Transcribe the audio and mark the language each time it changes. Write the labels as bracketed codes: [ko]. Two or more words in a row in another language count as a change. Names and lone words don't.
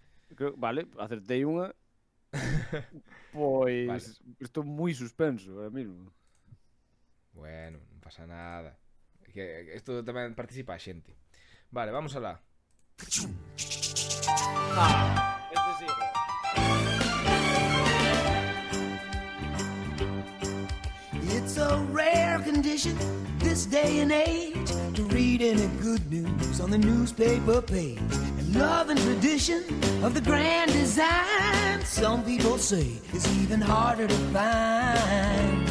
[gl] Vale, acertei unha. Pois... Vale. Estou moi suspenso [es] ahora mismo. [gl] Bueno, non pasa nada. Que isto tamén participa a xente. Vale, vamos alá. Este sí, [en] It's a rare condition this day and age to read any good news on the newspaper page. And love and tradition of the grand design, some people say, is even harder to find.